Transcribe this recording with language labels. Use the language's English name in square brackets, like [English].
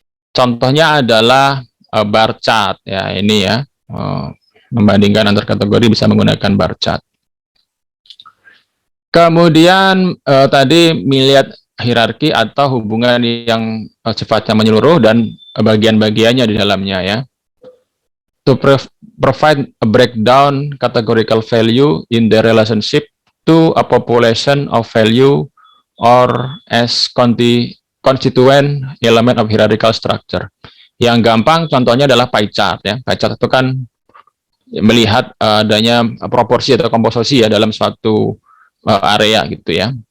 [Indonesian] Contohnya adalah bar chart ya, ini ya. Membandingkan antar kategori bisa menggunakan bar chart. Kemudian tadi melihat hierarki atau hubungan yang sifatnya menyeluruh dan bagian-bagiannya di dalamnya ya. [English] To provide a breakdown categorical value in the relationship to a population of value or as constituent element of hierarchical structure. [Indonesian] Yang gampang contohnya adalah pie chart ya. Pie chart itu kan melihat adanya proporsi atau komposisi ya dalam suatu area gitu ya.